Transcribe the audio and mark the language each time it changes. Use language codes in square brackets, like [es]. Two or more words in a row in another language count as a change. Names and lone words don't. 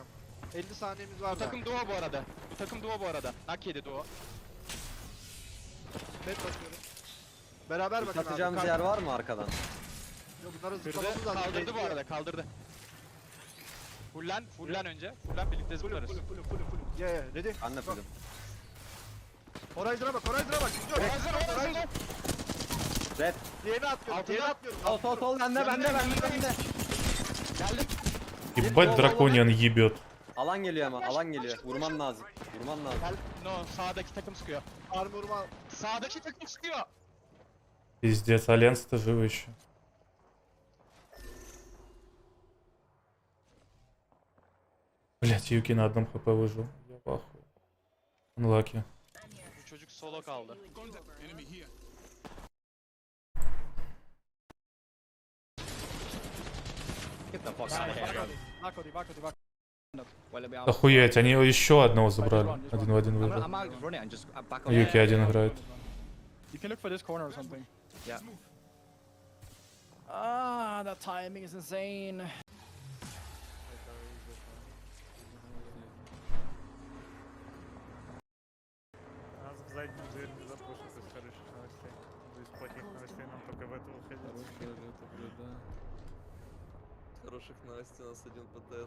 [tr] 50 saniyemiz var Bu da. takım duo bu arada. Nak yedi duo. Met basıyorum. Beraber bakın abi. Atacağımız yer var mı arkadan? Yok bunları Kırdı. zıplamamız lazım. Kaldırdı bu arada. Kaldırdı. Fullen önce. Fullen birlikte zıplarız. [en] Full. Yeah, ready? [tr] Ben de fullüm. Horizon'a bak. Horizon. Red. Diğerini atmıyorum. Sol bende. Geldim. [ru] Ебать, дракониан ебет. [tr] Alan geliyor ama alan geliyor. Vurman lazım. Gel. No, sağdaki takım sıkıyor. Armor'uma. Sağdaki takım sıkıyor. [ru] Пиздец, Альянс-то живы еще. Блять, Юки на одном хп выжил. Я в ахуе. Unlucky. [tr] Bu çocuk solo kaldı. [ru] Охуеть, они еще одного забрали. Один в один выжил. Юки один играет. [en] You can look for this corner or something. Yeah. Ah, that timing is insane. [ru] Нас в заднюю дверь не запушат из хороших новостей. Из плохих новостей нам только в это уходить. Хороших новостей у нас один ПТС.